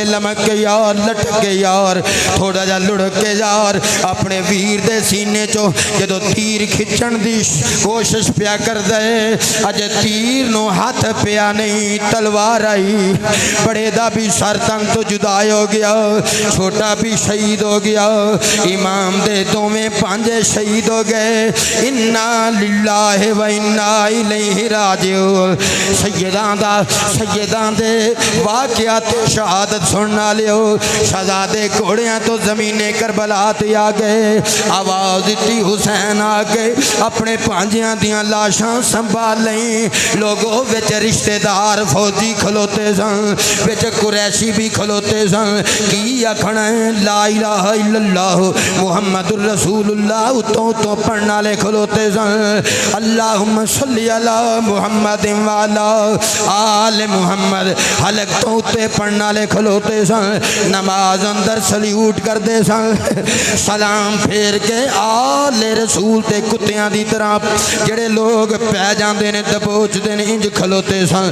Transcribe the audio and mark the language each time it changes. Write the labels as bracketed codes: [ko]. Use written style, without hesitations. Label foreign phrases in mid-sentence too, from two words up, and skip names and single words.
[pa] لمک کے یار لٹک کے یار تھوڑا جا لڑھک کے یار اپنے ویر دے سینے چو جدوں تیر کھچن دی کوشش پیا کر دے اجے تیر نو ہاتھ پیا نہیں تلوار آئی بڑے دا بھی سر تن تو جدا ہو گیا چھوٹا بھی شہید ہو گیا امام دے دوویں پانجے شہید ہو ہو گئے. [ar] إنا لله وإنا إليه راجعون. [pa] سیداں دے واقعہ تے شہادت سننا لیو. شہزادے گھوڑیاں تو زمینِ کربلا تے آ گئے. آواز دی حسین آکے اپنے بھانجیاں دیاں لاشاں سنبھال لئی. لوگوں وچ رشتہ دار فوجی کھلوتے سن، وچ قریشی بھی کھلوتے سن. کی آکھنا [ar] لا إله إلا الله محمد رسول الله [pa] اتوں تو پڑھنے والے کھلوتے سن. [ar] اللهم صل على محمد وعلى آل محمد [pa] حلق تو اتے پڑھنے والے کھلوتے سن. نماز اندر سلیوٹ کرتے سن، سلام پھیر کے آلِ رسول تے کتیاں دی طرح جیہڑے لوگ پے جاتے نے دبوچتے نے انج کھلوتے سن.